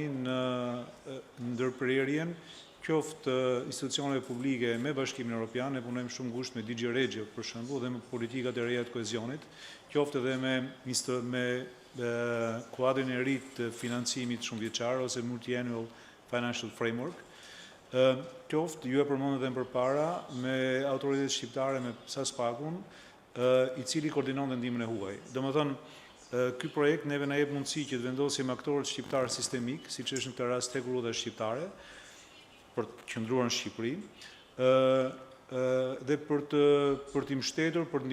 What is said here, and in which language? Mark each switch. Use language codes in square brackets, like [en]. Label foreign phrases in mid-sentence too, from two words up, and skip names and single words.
[sq] në ndërprerjen qoftë institucioneve publike me Bashkimin Evropian, ne punojmë shumë ngushtë me DG Regio për shembull dhe me politikat e reja të kohezionit, qoftë edhe me kuadrin e ri të financimit shumëvjeçar ose [en] multi-annual financial framework, [sq] qoftë ju e përmendët edhe më përpara me autoritetet shqiptare me SASPAK-un, i cili koordinon vendimin e huaj. Domethënë, ky projekt neve na jep mundësi që të vendosim aktorët shqiptar sistemik, siç është në këtë rast hekurudha shqiptare, për të qëndruar në Shqipëri, dhe për të mbështetur, për të